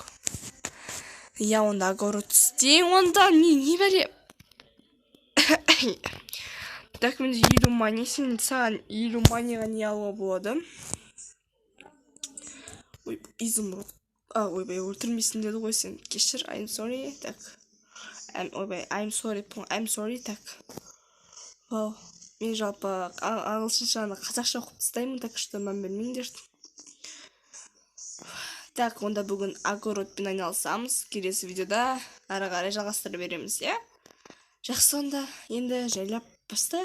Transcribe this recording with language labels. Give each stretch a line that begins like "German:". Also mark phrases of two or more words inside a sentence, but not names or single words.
Kazakh: Я онда огород істей, онда не бәле? Так, менде 50 мани, сен саған 50 манияға не алуға болады? Ой, изумруд. Ойбай, өлтірмесін деді ғой сен. Кешір,
English: I'm sorry, так. I'm sorry, так.
Kazakh: Вау, мен жалпы ағылшыншаны қазақша оқып тастаймын,
Russian: так что
Kazakh: мән білмеңдер. Так, онда бүгін огородпен айналысамыз. Келесі видеода ары қарай жалғастыра береміз, Жақсы, онда енді жайлап бастайық.